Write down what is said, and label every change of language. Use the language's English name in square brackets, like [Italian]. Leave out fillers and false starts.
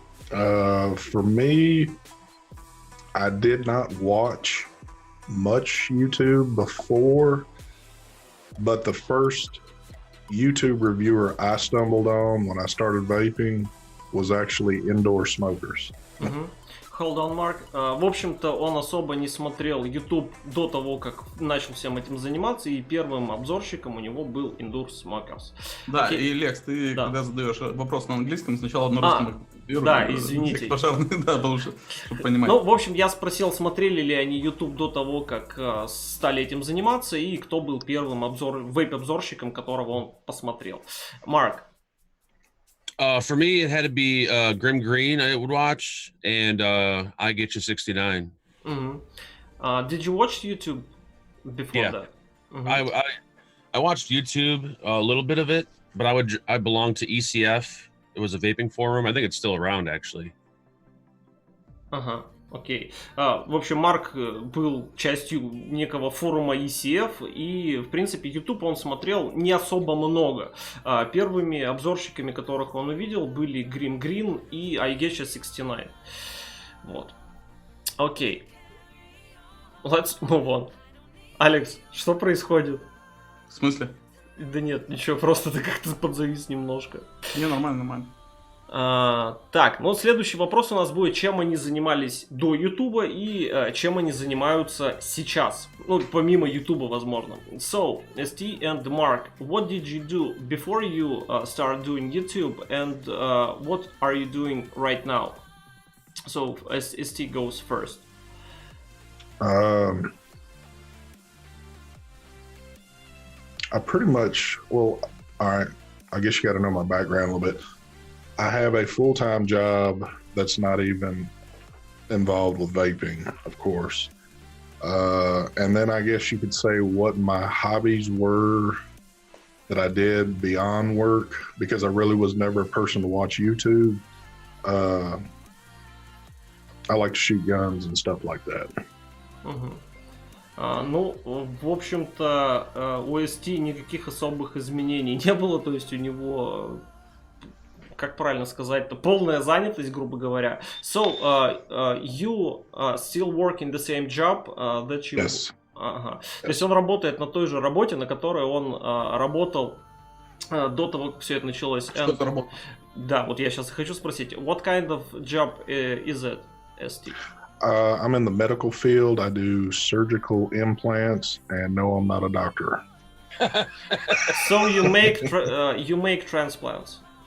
[English] For me, I did not watch much YouTube before, but the first YouTube reviewer I stumbled on when I started vaping was actually indoor smokers. Hold on, Mark. [Russian] В общем-то, он особо не смотрел YouTube до того, как начал всем этим заниматься, и первым обзорщиком у него был Indoor Smokers. Да, [English] Okay. [Russian] И Лекс, ты когда задаешь вопрос на английском, сначала на русском. Да, извините. Да, лучше, чтобы понимать. Ну, в общем, я спросил, смотрели ли они YouTube до того, как стали этим заниматься, и кто был первым вейп-обзорщиком, которого он посмотрел. Марк. [English] For me, it had to be Grim Green. I would watch, and I Get You 69. Did you watch YouTube before that? I watched YouTube, a little bit of it, but I belonged to ECF. It was a vaping forum. I think it's still around, actually. [Russian] Окей. В общем, Марк был частью некого форума ECF, и, в принципе, YouTube он смотрел не особо много. Первыми обзорщиками, которых он увидел, были Grim Green и I Get You 69. Вот. Окей. [English] Let's move on. [Russian] Алекс, что происходит? В смысле? Да нет, ничего, просто ты как-то подзавис немножко. Не, нормально. Так, ну следующий вопрос у нас будет, чем они занимались до Ютуба и чем они занимаются сейчас. Ну, помимо Ютуба, возможно. [English] So, ST and Mark, what did you do before you started doing YouTube, and what are you doing right now? So, ST goes first. I pretty much, well, all right, I guess you got to know my background a little bit. I have a full-time job that's not even involved with vaping, of course. And then I guess you could say what my hobbies were that I did beyond work, because I really was never a person to watch YouTube. I like to shoot guns and stuff like that. [Russian] Ну, в общем-то, у ST никаких особых изменений не было, то есть у него, как правильно сказать-то, полная занятость, грубо говоря. [English] So, you still work in the same job that you... Yes. [Russian] То есть он работает на той же работе, на которой он работал до того, как все это началось. Что-то работает. Да, вот я сейчас хочу спросить, [English] what kind of job is it, [Russian] ST? [English] I'm in the medical field. I do surgical implants, and no, I'm not a doctor. So you make transplants?